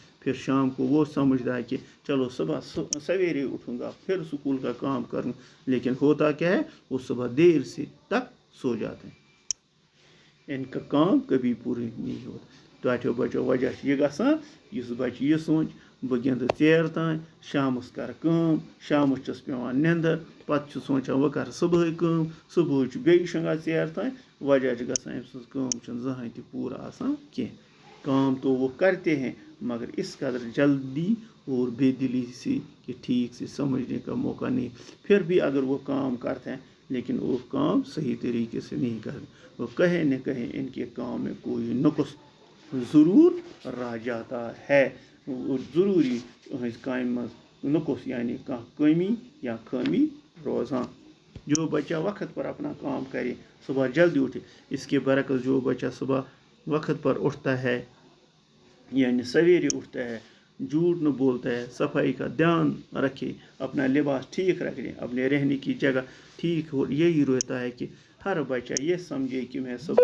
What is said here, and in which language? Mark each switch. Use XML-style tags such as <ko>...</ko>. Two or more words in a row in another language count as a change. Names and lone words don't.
<ur>پھر شام کو وہ سمجھتا ہے کہ چلو صبح سویرے اٹھوں گا پھر اسکول کا کام کروں, لیکن ہوتا کیا ہے وہ صبح دیر سے تک سو جاتے ہیں. ان کا کام کبھی پورا نہیں ہوتا.</ur> <ks>تۄہہِ بچو وجہ یہ گژھان اس بچہ یہ سوچ بہٕ گِنٛدٕ ژیر تام شامس کرٕ کٲم, شامس چھس پیوان نندر, پتہٕ چھُ سونچان وۄنۍ کرٕ صبحٲے کٲم, صبحٲے چھُ بیٚیہِ شۄنگان ژیر تام, وجہ چھُ گژھان أمۍ سٕنٛز کٲم چھنہٕ زٕہٕنۍ تہِ پوٗرٕ آسان کینٛہہ.</ks> <ur>کام تو وہ کرتے ہیں مگر اس قدر جلدی اور بے دلی سے کہ ٹھیک سے سمجھنے کا موقع نہیں. پھر بھی اگر وہ کام کرتے ہیں لیکن وہ کام صحیح طریقے سے نہیں کرتے, وہ کہیں نہ کہیں ان کے کام میں کوئی نقص ضرور رہ جاتا ہے.</ur> <ks>ضروری تہذ کامہِ منٛز نقص یعنی کانٛہہ کمی یا خٲمی روزان.</ks> <ur>جو بچہ وقت پر اپنا کام کرے, صبح جلدی اٹھے, اس کے برعکس جو بچہ صبح وقت پر اٹھتا ہے یعنی سویرے اٹھتا ہے, جھوٹ نہ بولتا ہے, صفائی کا دھیان رکھے, اپنا لباس ٹھیک رکھے, اپنے رہنے کی جگہ ٹھیک ہو, یہی رہتا ہے کہ ہر بچہ یہ سمجھے کہ میں</ur>